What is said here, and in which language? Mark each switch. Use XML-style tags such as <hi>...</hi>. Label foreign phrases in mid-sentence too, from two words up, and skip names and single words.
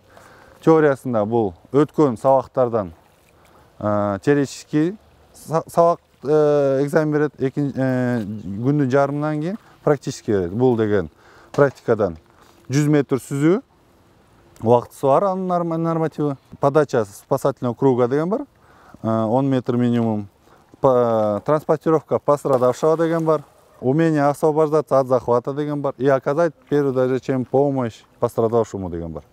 <ky>Теориясында бул өткөн сабактардан теоретический сабак экзамен берет, күндүн жарымынан кийин практический берет. Бул деген практикадан 100 метр сүзүү убактысы бар, анын нормативи.</ky> <ru>Подача спасательного круга</ru> <ky>деген бар, 10 метр минимум.</ky> <ru>Транспортировка пострадавшего</ru> <ky>деген бар.</ky> <ru>Умение освобождаться от захвата</ru> <ky>деген бар.</ky> <ru>И оказать первую даже чем помощь пострадавшему</ru> <ky>деген бар.</ky>